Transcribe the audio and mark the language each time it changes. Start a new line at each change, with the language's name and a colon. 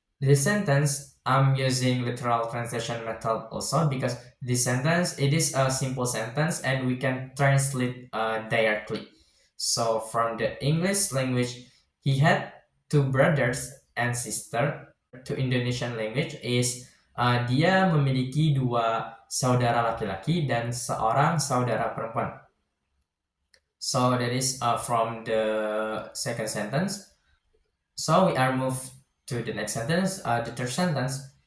English: This sentence, I'm using literal translation method also because this sentence, it is a simple sentence and we can translate directly. So from the English language, he had 2 brothers and sister. To Indonesian language is
Indonesian: dia memiliki 2 saudara laki-laki dan seorang saudara perempuan.
English: So that is from the second sentence. So we are moved to the next sentence, the third sentence.